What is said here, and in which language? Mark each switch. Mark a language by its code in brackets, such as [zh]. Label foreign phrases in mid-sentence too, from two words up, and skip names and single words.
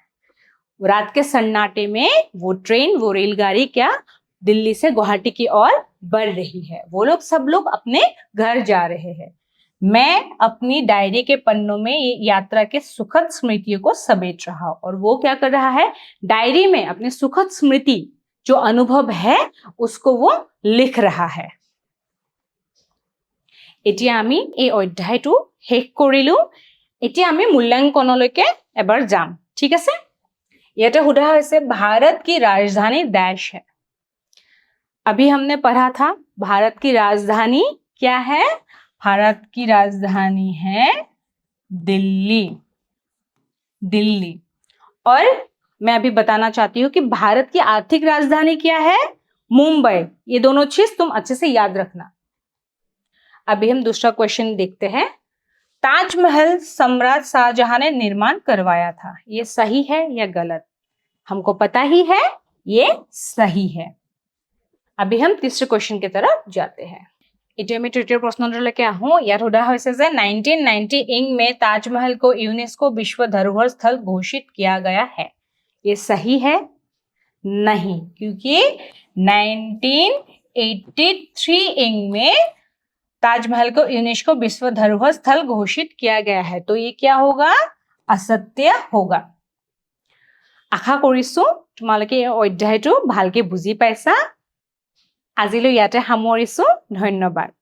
[hi] रात के सन्नाटे में वो ट्रेन, वो रेलगाड़ी क्या दिल्ली से गुवाहाटी की ओर बढ़ रही है। वो लोग सब लोग अपने घर जा रहे हैं। मैं अपनी डायरी के पन्नों में ये यात्रा के सुखद स्मृतियों को समेट रहा हूं। और वो क्या कर रहा है, डायरी में अपने सुखद स्मृति जो अनुभव है उसको वो लिख रहा है। [as] এতিয়া আমি এই অধ্যায়টো শেষ কৰিলো। এতিয়া আমি মূল্যাঙ্কনলৈকে এবাৰ যাম, ঠিক আছে। ইয়াতে সোধা হৈছে [hi] भारत की राजधानी डैश है। अभी हमने पढ़ा था भारत की राजधानी क्या है? भारत की राजधानी है दिल्ली। दिल्ली। और मैं अभी बताना चाहती हूँ कि भारत की आर्थिक राजधानी क्या है? मुंबई। ये दोनों चीज तुम अच्छे से याद रखना। अभी हम दूसरा क्वेश्चन देखते हैं। ताजमहल सम्राट शाहजहां ने निर्माण करवाया था, ये सही है या गलत? हमको पता ही है ये सही है। अभी हम तीसरे क्वेश्चन की तरफ जाते हैं। [as] এতিয়া আমি তৃতীয় প্ৰশ্নটোলৈকে আহোঁ। ইয়াত সোধা হৈছে যে [hi] 1990 इंग में ताजमहल को यूनेस्को विश्व धरोहर स्थल घोषित किया गया है, ये सही है? नहीं, क्योंकि 1983 इंग में ताजमहल को यूनेस्को विश्व धरोहर स्थल घोषित किया गया है, तो ये क्या होगा? असत्य होगा। [as] आशा কৰিছো তোমালোকে এই অধ্যায়টো ভালকে বুজি পাইছা। আজিলৈ ইয়াতে সামৰিছো। ধন্যবাদ।